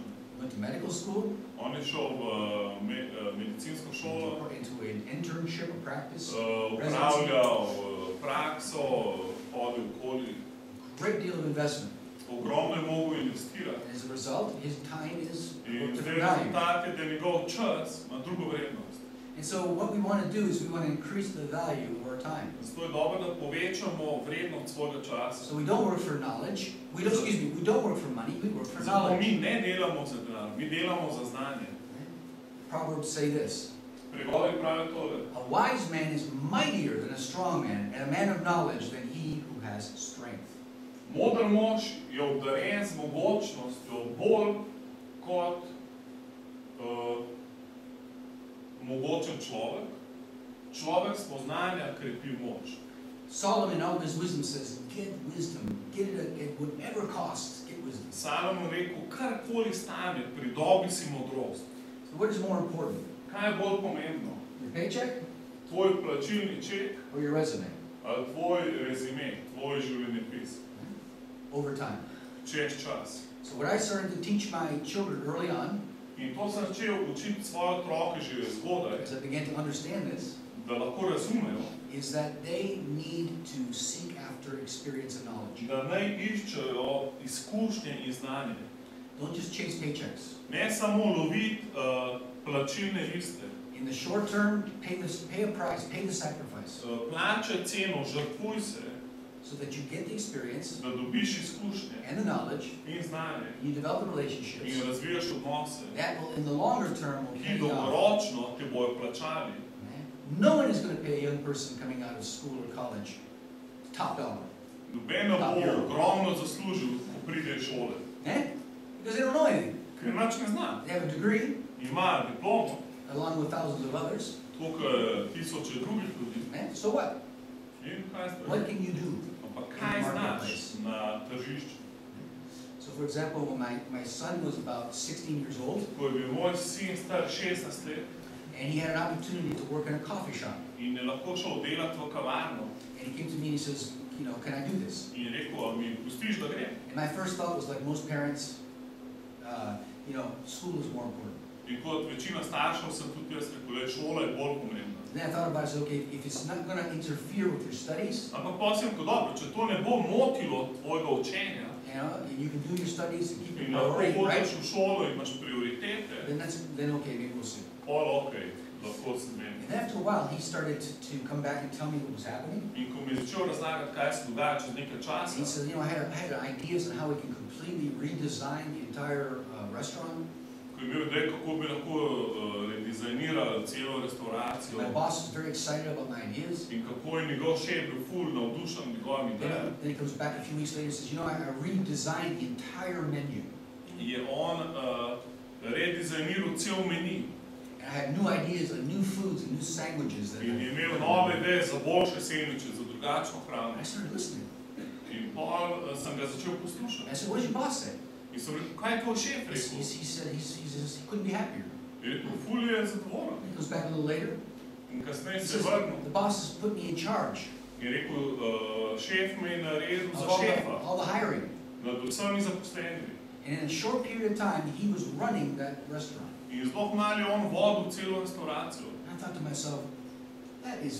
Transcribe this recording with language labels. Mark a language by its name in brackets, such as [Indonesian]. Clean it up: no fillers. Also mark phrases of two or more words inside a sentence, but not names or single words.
[English] Went to medical school. [Slovenian] On je šel v medicinsko šolo. [English] Into an internship, a practice. [Slovenian] Upravljal prakso, hodil okoli. [English] Great deal of investment. [Slovenian] Ogromno je mogel investirati. [English] And as a result, his time is [Slovenian] In [English] of [Slovenian] zdaj [English] different value. [Slovenian] rezultat je, da je njegov čas ima drugo vrednost. [English] And so what we want to do is we want to increase the value of our time. [Slovenian] Zato je dobro, da povečamo vrednost svojega časa. [English] So we don't work for knowledge. We don't work for money. We work for [Slovenian] Zato [English] knowledge. [Slovenian] mi ne delamo za denar, mi delamo za znanje. [English] Proverbs say this. [Slovenian] Pregovori pravijo tole. [English] A wise man is mightier than a strong man, and a man of knowledge than he who has strength. [Slovenian] Moder mož je obdaren z mogočnostjo bolj kot mogočen človek. Človek spoznanja krepi moč. [English] Solomon, all of his wisdom, says, get wisdom. Get it at whatever cost. Get wisdom. [Slovenian] Salomon rekel, karkoli stane, pridobi si modrost. [English] So what is more important? [Slovenian] Kaj je bolj pomembno? [English] Your paycheck [Slovenian] Tvoj plačilni ček [English] or your resume? [Slovenian] ali tvoj rezime, tvoj življenjepis? [English] Over time. [Slovenian] Čez čas. [English] So what I started to teach my children early on, [Slovenian] In to sem začel učiti svoje otroke že zgodaj, [English] as I began to understand this, [Slovenian] da lahko razumejo, [English] is that they need to seek after experience and knowledge. [Slovenian] da naj iščejo izkušnje in znanje. [English] Don't just chase paychecks. [Slovenian] Ne samo loviti plačilne liste. [English] In the short term, pay a price, pay the sacrifice, [Slovenian] Plačaj ceno, žrtvuj se, [English] so that you get the experience [Slovenian] da dobiš izkušnje [English] and the knowledge, [Slovenian] in znanje [English] you develop the relationships. [Slovenian] in razvijaš odnose, [English] That will, in the longer term, will [Slovenian] ki [English] pay off. [Slovenian] dolgoročno te bojo plačali. [English] No one is going to pay a young person coming out of school or college top dollar. [Slovenian] Noben ne bo ogromno zaslužil, ko pride iz šole. [English] Because they don't know anything. [Slovenian] Ker nič ne zna. [English] They have a degree, [Slovenian] Ima diplomo, [English] along with thousands of others. [Slovenian] tukaj tisoče drugih ljudi. [English] So what? [Slovenian] In kaj [English] What [Slovenian] spravi? [English] can you do? [Slovenian] Ampak kaj znaš na tržišču? [English] So for example, when my son was about 16 years old, [Slovenian] Ko je bil moj sin star 16 let [English] and he had an opportunity to work in a coffee shop. [Slovenian] in je lahko šel delati v kavarno [English] And he came to me and he says, can I do this? [Slovenian] in je rekel, a mi pustiš, da grem? [English] And my first thought was like most parents, school is more important. [Slovenian] In kot večina staršev sem tudi jaz rekel, da šola je bolj pomembna. [English] Then I thought about it, so okay, if it's not going to interfere with your studies, [Slovenian] Ampak pa sem rekel, dobro, če to ne bo motilo tvojega učenja [English] you can do your studies and keep [Slovenian] in [English] your [Slovenian] lahko [English] priority, right? [Slovenian] hodiš v šolo in imaš prioritete, [English] Then okay, maybe we'll see. [Slovenian] pol okej, lahko se meni. [English] And after a while, he started to come back and tell me what was happening. [Slovenian] In ko mi je začel razlagati, kaj se dogaja čez nekaj [English] He [Slovenian] časa, [English] said, I had ideas on how we can completely redesign the entire restaurant. [Slovenian] ko je imel ideje, kako bi lahko redizajnirali celo restauracijo [English] My boss was very excited about my ideas. [Slovenian] in kako je njegov šef bil ful navdušen njegovimi idejami, [English] Then he comes back a few weeks later and says, I redesigned the entire menu. [Slovenian] je on redizajniral cel meni [English] And I had new ideas on new foods and new sandwiches. [Slovenian] in je imel nove ideje za boljše sendviče, za drugačno hrano. [English] I started listening. [Slovenian] In pol sem ga začel poslušati. [English] I said, what did your boss say? [Slovenian] In sem rekel, kaj je tvoj šef rekel? [English] He said he couldn't be happier. [Slovenian] Je rekel, ful je zadovoljen. [English] He goes back a little later. [Slovenian] In kasneje [English] He [Slovenian] se je [English] says, [Slovenian] vrnil. [English] the boss has put me in charge [Slovenian] In rekel, šef me je naredil [English] of [Slovenian] za [English] all [Slovenian] šefa, [English] the hiring. [Slovenian] nad vsemi zaposlenimi. [English] And in a short period of time, he was running that restaurant. [Slovenian] In zelo malo je on vodil celo restauracijo. [English] And I thought to myself, that is